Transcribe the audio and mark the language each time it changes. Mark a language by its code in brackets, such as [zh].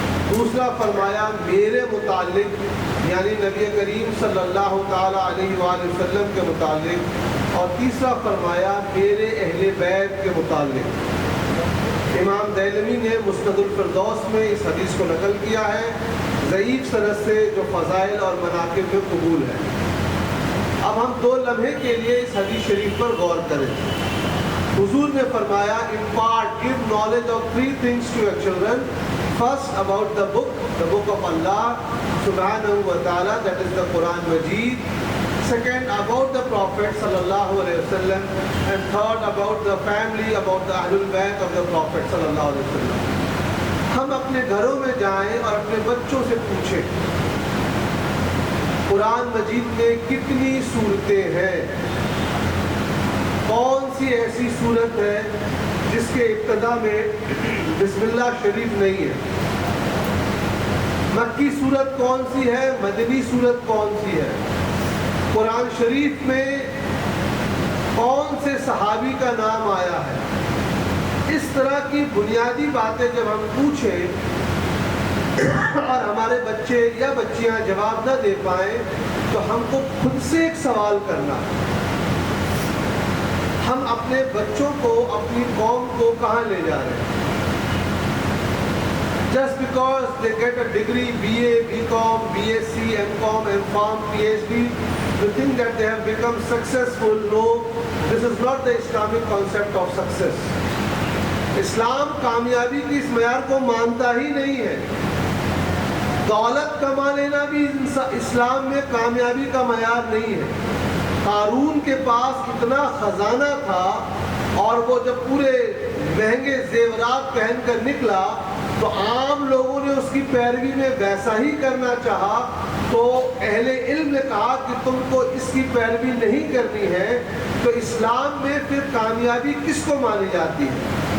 [ur] دوسرا فرمایا میرے متعلق یعنی نبی کریم صلی اللہ تعالیٰ علیہ وآلہ وسلم کے متعلق، اور تیسرا فرمایا میرے اہل بیت کے متعلق۔ امام دیلمی نے مسند الفردوس میں اس حدیث کو نقل کیا ہے، ضعیف سند سے، جو فضائل اور مناقب میں قبول ہے۔ اب ہم 2 لمحے کے لیے اس حدیث شریف پر غور کریں۔ حضور نے فرمایا: [en] impart, give knowledge of 3 things to your children. First, about the book of Allah subhanahu wa ta'ala, that is the Quran Majid. Second, about the Prophet sallallahu alayhi wa sallam. And third, about the family, about the Ahlul Bayt of the Prophet sallallahu alayhi wa sallam. [ur] ہم اپنے گھروں میں جائیں اور اپنے بچوں سے پوچھیں قرآن مجید میں کتنی صورتیں ہیں، کون سی ایسی صورت ہے جس کے ابتدا میں بسم اللہ شریف نہیں ہے، مکی صورت کون سی ہے، مدنی صورت کون سی ہے، قرآن شریف میں کون سے صحابی کا نام آیا ہے۔ اس طرح کی بنیادی باتیں جب ہم پوچھیں اور ہمارے بچے یا بچیاں جواب نہ دے پائیں، تو ہم کو خود سے ایک سوال کرنا ہے، ہم اپنے بچوں کو، اپنی قوم کو کہاں لے جا رہے ہیں؟ [en] Just because they get a degree, BA, BCom, BSc, MCom, MPharm, PhD, you think that they have become successful? No, this is not the Islamic concept of success. [ur] اسلام کامیابی کی اس معیار کو مانتا ہی نہیں ہے۔ دولت کما لینا بھی اسلام میں کامیابی کا معیار نہیں ہے۔ قارون کے پاس اتنا خزانہ تھا، اور وہ جب پورے مہنگے زیورات پہن کر نکلا تو عام لوگوں نے اس کی پیروی میں ویسا ہی کرنا چاہا، تو اہل علم نے کہا کہ تم کو اس کی پیروی نہیں کرنی ہے، تو اسلام میں پھر کامیابی کس کو مانی جاتی ہے؟